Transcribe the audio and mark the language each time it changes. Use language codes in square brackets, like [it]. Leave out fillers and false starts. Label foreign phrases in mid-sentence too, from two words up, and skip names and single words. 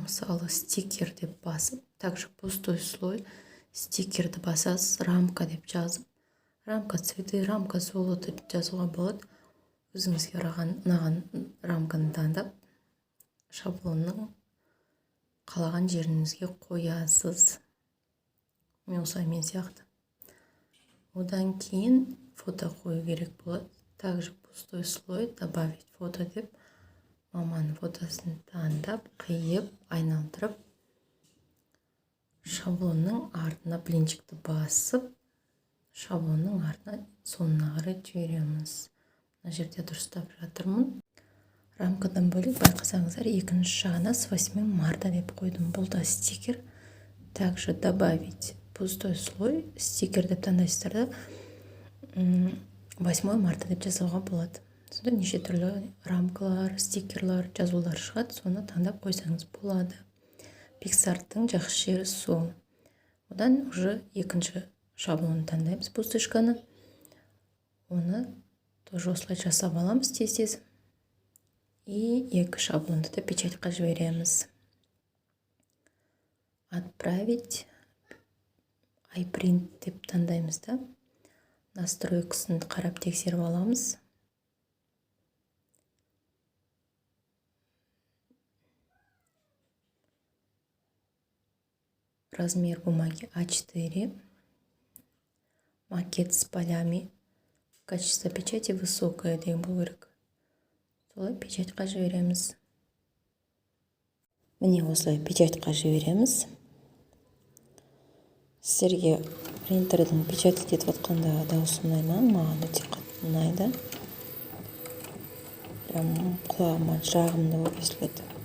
[kk] Мысалы стикер деп басып, [ru] также пустой слой, [kk] стикерді басасыз, рамка деп жазып, [ru] рамка цветы, рамка золото [kk] жазуға болады. Өзіңізге ұнаған рамканы таңдап, шаблонның қалаған жеріңізге қоясыз. Мен осылай мен сияқты. Одан кейін фото қою керек болады. [ru] Также пустой слой, добавить фото [kk] деп, маманың фотосын таңдап, қиып, айналдырып, шаблонның артына блинчикті басып, шаблонның артына соңына қарай жібереміз. Мына жерде дұрыстап жатырмын. Рамкадан бөлек байқасаңыздар, екінші жағына [ru] с 8 марта [kk] деп қойдым. Бұл да стикер. [ru] Также добавить пустой слой, [kk] стикер деп таңдайсыздар да 8 марта деп жазуға болады. Сонда неше түрлі рамкалар, стикерлар, жазулар шығады, соны таңдап қойсаңыз болады. PicsArt'тың жақсы жері сол. Одан уже екінші шаблонын таңдаймыз, пустышканы. Оны тоже осылай жасап аламыз тез-тез. И екі шаблонды да печатьқа жібереміз. Отправить, iPrint деп таңдаймыз да. Настройкасын қарап тексеріп аламыз. [ru] Размер бумаги А4. Макет с полями. Качество печати высокое деген болу керек. [kk] Солай печатьқа жібереміз. Міне осылай печатьқа жібереміз. Сіздерге принтердің печатать етіп отқанда дауысы ұнай ма? Маған өте қатты ұнайды. Прям құлағыма жағымды болып естіледі.